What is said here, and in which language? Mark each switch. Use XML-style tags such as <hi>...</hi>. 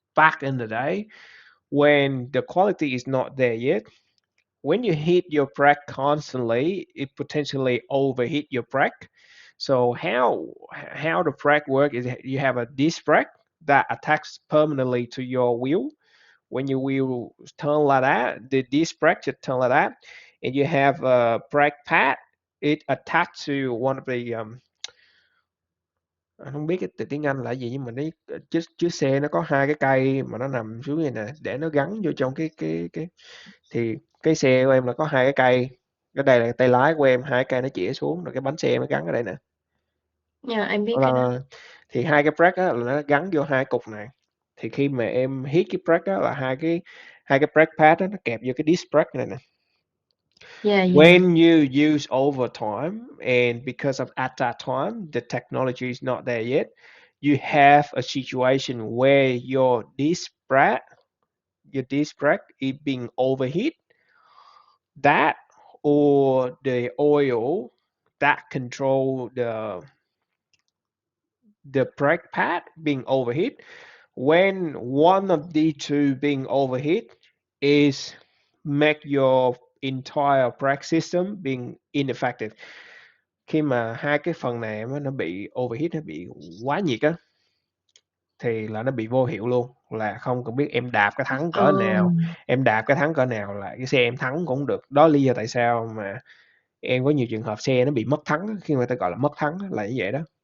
<en>Back in the day, when the quality is not there yet, when you hit your brake constantly, it potentially overheat your brake. So how the brake work is you have a disc brake that attacks permanently to your wheel. When your wheel turn like that, the disc brake should turn like that, and you have a brake pad. It attached to one of the</en> <vi>anh không biết cái từ tiếng Anh là gì, nhưng mà nó chiếc chiếc xe nó có hai cái cây mà nó nằm xuống này nè, để nó gắn vô trong cái thì cái xe của em là có hai cái cây, cái đây là tay lái của em, hai cái cây nó chĩa xuống rồi cái bánh xe nó gắn ở đây nè.</vi> <en>yeah.</en> <vi>Anh biết cái đó. Ờ, thì hai cái brake á là nó gắn vô hai cục này. Thì khi mà em hit cái brake á là hai cái brake pad á nó kẹp vô cái disc brake này nè.</vi> <en>Yeah, yeah, When you use over time, and because of at that time the technology is not there yet, you have a situation where your disc brake is being overheat, that or the oil that control the brake pad being overheat. When one of the two being overheat is make your entire brake system being ineffective.</en> <vi>Khi mà hai cái phần này nó bị overheat, nó bị quá nhiệt á, thì là nó bị vô hiệu luôn, là không cần biết em đạp cái thắng cỡ nào, um, là cái xe em thắng cũng hông được. Đó là lý do tại sao mà em có nhiều trường hợp xe nó bị mất thắng á, khi người ta gọi là mất thắng á, là như vậy đó.</vi>